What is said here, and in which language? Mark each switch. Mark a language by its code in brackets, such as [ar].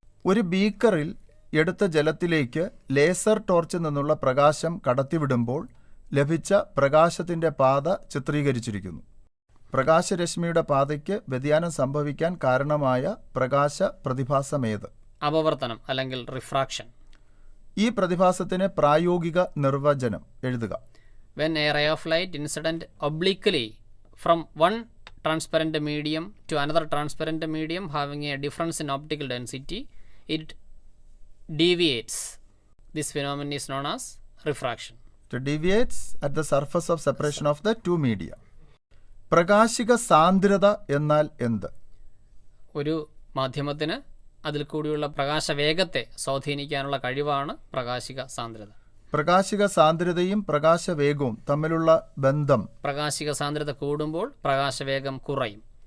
[ml] ഒരു ബീക്കറിൽ എടുത്ത ജലത്തിലേക്ക് ലേസർ ടോർച്ചിൽ നിന്നുള്ള പ്രകാശം കടത്തിവിടുമ്പോൾ ലഭിച്ച പ്രകാശത്തിൻ്റെ പാത ചിത്രീകരിച്ചിരിക്കുന്നു. പ്രകാശരശ്മിയുടെ പാതയ്ക്ക് വ്യതിയാനം സംഭവിക്കാൻ കാരണമായ പ്രകാശ പ്രതിഭാസമേത്? അപവർത്തനം അല്ലെങ്കിൽ റിഫ്രാക്ഷൻ. ഈ പ്രതിഭാസത്തിന് പ്രായോഗിക നിർവചനം എഴുതുക. [en] When a ray of light incident obliquely from one transparent medium to another transparent medium having a difference in optical density, it deviates. This phenomenon is known as refraction. It deviates at the surface of separation of the two media. [ml] പ്രകാശിക സാന്ദ്രത എന്നാൽ എന്ത്? ഒരു മാധ്യമത്തിന് അതിൽ കൂടിയുള്ള പ്രകാശ വേഗത്തെ സ്വാധീനിക്കാനുള്ള കഴിവാണ് പ്രകാശിക സാന്ദ്രത. പ്രകാശിക സാന്ദ്രതയും പ്രകാശവേഗവും തമ്മിലുള്ള ബന്ധം. പ്രകാശിക സാന്ദ്രത കൂടുമ്പോൾ പ്രകാശവേഗം കുറയും.